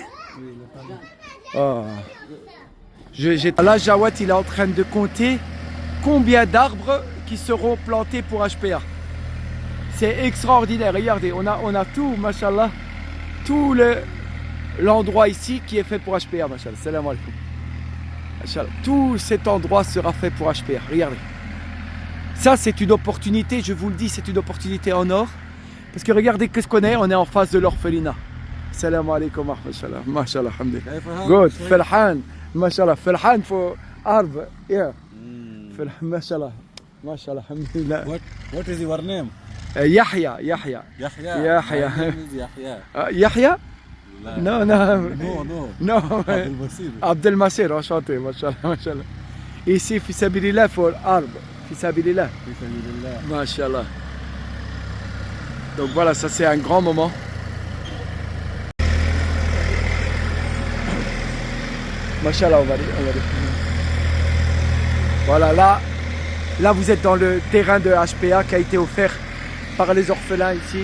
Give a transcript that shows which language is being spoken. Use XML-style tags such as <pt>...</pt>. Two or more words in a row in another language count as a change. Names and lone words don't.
<fr>Oh. Là, Jawad, il est en train de compter combien d'arbres qui seront plantés pour HPA. C'est extraordinaire. Regardez, on a tout, machallah, tout l'endroit ici qui est fait pour HPA, machallah.</fr> <ar>سلام عليكم. ما شاء الله.</ar> <fr>Tout cet endroit sera fait pour HPA. Regardez. Ça, c'est une opportunité, je vous le dis, c'est une opportunité en or. Parce que regardez qu'est-ce qu'on est, on est en face de l'orphelinat.</fr> <ar>سلام عليكم، ما شاء الله. ما شاء الله، الحمد لله.</ar> <en>Good, Felhan, machallah. Felhan for Arb, yeah.</en> <ar>ما شاء الله، ما شاء الله، الحمد لله.</ar> <en>What is your name? Yahya. Yahya. Yahya. My name is Yahya. Yahya? No. No. No. Abdel Basir. Abdel Masir,</en> <ar>enchanté, ما شاء الله، ما شاء الله.</ar> <fr>Ici,</fr> <ar>في سبيل الله for Arb, في سبيل الله. بسم الله. ما شاء الله.</ar> <fr>Donc voilà, ça c'est un grand moment. Machallah, on va aller. Voilà, là vous êtes dans le terrain de HPA qui a été offert par les orphelins ici.</fr>